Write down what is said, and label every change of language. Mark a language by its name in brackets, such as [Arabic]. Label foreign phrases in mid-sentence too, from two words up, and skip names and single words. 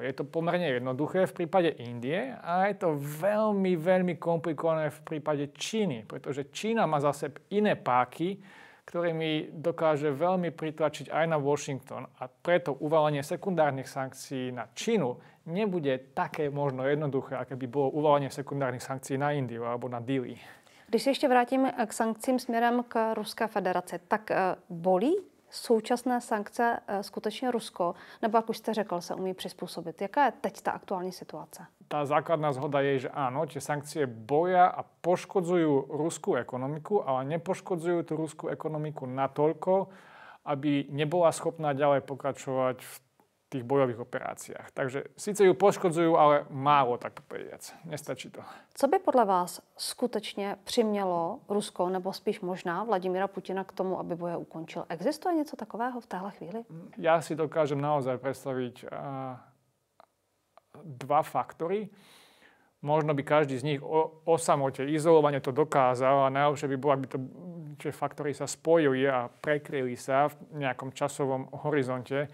[Slovak] Je to pomerne jednoduché v prípade Indie a je to veľmi, veľmi komplikované v prípade Číny, pretože Čína má zase iné páky, ktorými dokáže veľmi pritlačiť aj na Washington a preto uvalenie sekundárnych sankcií na Čínu nebude také možno jednoduché, aké by bolo uvalenie sekundárnych sankcií na Indiu alebo na Dili. [Czech] Když se ještě vrátím k sankcím směrem k Ruské federaci, tak bolí současné sankce skutečně Rusko? Nebo, jak už jste řekl, se umí přizpůsobit? Jaká je teď ta aktuální situace? [Slovak] Tá základná zhoda je, že áno, tie sankcie boja a poškodzujú ruskú ekonomiku, ale nepoškodzujú tú ruskú ekonomiku natoľko, aby nebola schopná ďalej pokračovať v tých bojových operáciách. Takže síce ju poškodzujú, ale málo, tak povediac. Nestačí to. [Czech] Co by podle vás skutečně přimělo Rusko, nebo spíš možná Vladimíra Putina k tomu, aby boje ukončil? Existuje něco takového v téhle chvíli? [Slovak] Ja si dokážem naozaj predstaviť dva faktory. Možno by každý z nich o samote, izolovane to dokázal a najlepšie by bolo, aby tie faktory sa spojili a prekryli sa v nejakom časovom horizonte.